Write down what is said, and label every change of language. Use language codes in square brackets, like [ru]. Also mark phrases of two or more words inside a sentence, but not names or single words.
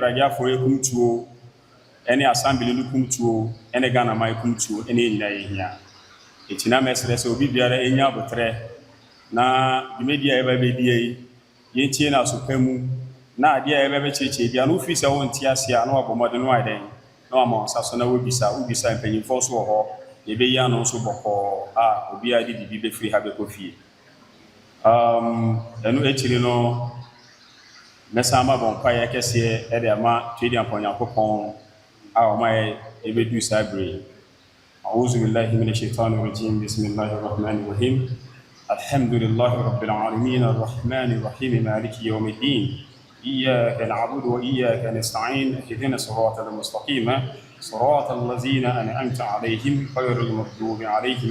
[ak] pragiafoɔ ekumtuo ɛne assembly no kumtuo ɛne Ghana man kumtuo ɛne nyinaa yɛ hia etina mɛsrɛ sɛ obi biara enya abotrɛ na dwumadi a ɛbɛbɛdi yi yɛntie na asopa mu na ade a ɛbɛbɛkyerɛkyerɛ bia no fi sɛ wonte ase a na wabɔ mmɔden no ayɛdɛn na wama nsa so na wobisa mpanyimfoɔ so wɔ hɔ yɛbɛyi ano nso bɔkɔɔ a obiara de bibi bɛfiri ha bɛkɔ fie ɛno akyiri no mɛsan ma bɔ mpaeɛ kɛseɛ ɛde ama twɛdi Nyankopɔn a ɔma ɛbɛdu saa bere [ar] أعوذ بالله من الشيطان الرجيم بسم الله الرحمن الرحيم الحمد لله رب العالمين الرحمن الرحيم مالك يوم الدين إياك نعبد وإياك نستعين اهدنا الصراط المستقيم صراط الذين أنعمت عليهم غير المغضوب عليهم